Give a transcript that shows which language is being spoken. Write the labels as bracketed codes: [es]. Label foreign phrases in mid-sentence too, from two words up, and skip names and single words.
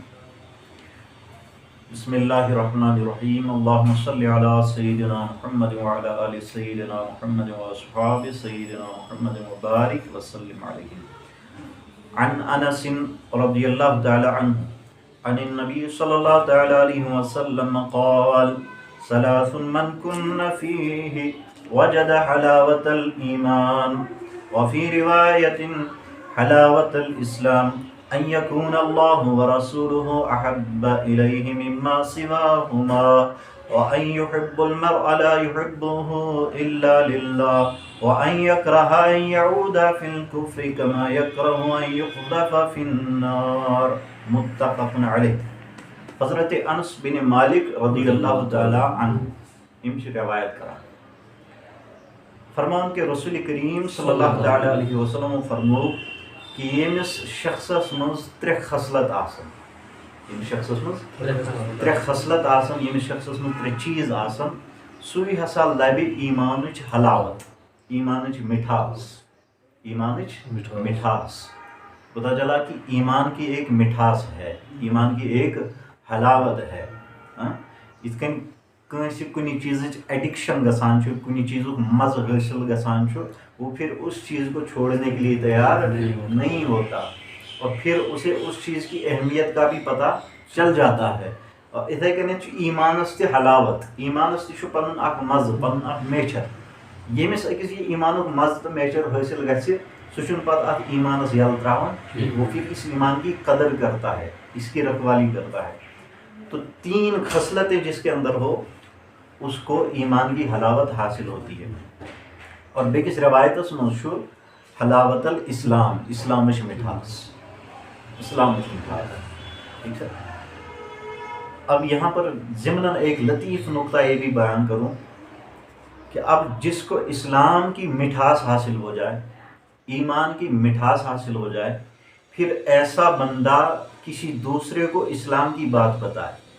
[ar] بسم اللہ الرحمن الرحیم. اللہم صلی علی سیدنا محمد وعلی آل سیدنا محمد واصحاب سیدنا محمد وبارک وسلم علیہ. عن انس رضی اللہ تعالی عنہ عن النبی صلی اللہ تعالی علیہ وسلم قال ثلاث من کن فیہ وجد حلاوة الإيمان وفي رواية حلاوة الإسلام أن يكون الله ورسوله أحب إليه مما سواهما وأن يحب المرء لا يحبه إلا لله وأن يكره أن يعود في الكفر كما يكره أن يقذف في النار. متفق عليه. [ks] حضرت انس بن مالک [ar] رضی اللہ تعالی عنہ [ks] یم چھ روایت کران، فرمان کہ رسول کریم [ar] صلی اللہ تعالی علیہ وسلم [ks] فرمو کہ یمس شخصس مز ترے خصلت آسن، یمس شخصس مز ترے خصلت آسن، یمس شخصس مز ترے چیز آسن، سوی ہسا لبہِ ایمانچ حلاوت. ایمانچ مٹھاس، ایمانچ مٹھاس، [ur] پتہ چلا کہ ایمان کی ایک مٹھاس ہے، ایمان کی ایک حلاوت ہے. [ks] یِتھ کٔنۍ کٲنٛسہِ کُنہِ چیٖزٕچ ایڈکشن گژھان چھُ، کُنہِ چیٖزُک مزٕ حٲصل گژھان چھُ، [ur] وہ پھر اس چیز کو چھوڑنے کے لیے تیار نہیں ہوتا، اور پھر اسے اس چیز کی اہمیت کا بھی پتہ چل جاتا ہے. [ks] اور اتھے کٔنٮ۪تھ چھُ ایمانس تہِ حلاوت، ایمانس تہِ چھُ پنُن اکھ مزٕ، پنُن اکھ میچر. ییٚمِس أکِس یہِ ایمانُک مزٕ تہٕ میچر حٲصل گژھِ سُہ چھُنہٕ پتہٕ اتھ ایمانس یلہٕ تراوان، [ur] وہ پھر اس ایمان کی قدر کرتا ہے، اس کی رکھوالی کرتا ہے. تو 3 خصلتیں جس کے اندر ہو اس کو ایمان کی حلاوت حاصل ہوتی ہے. [ks] اور بیکس روایتس منٛز چھُ [ar] حلاوت الاسلام، [ks] اسلامٕچ مٹھاس، اسلامٕچ مٹھاس. [ur] ٹھیک ہے. اب یہاں پر ضمناً ایک لطیف نقطہ یہ بھی بیان کروں کہ اب جس کو اسلام کی مٹھاس حاصل ہو جائے، ایمان کی مٹھاس حاصل ہو جائے، پھر ایسا بندہ کسی دوسرے کو اسلام کی بات بتائے.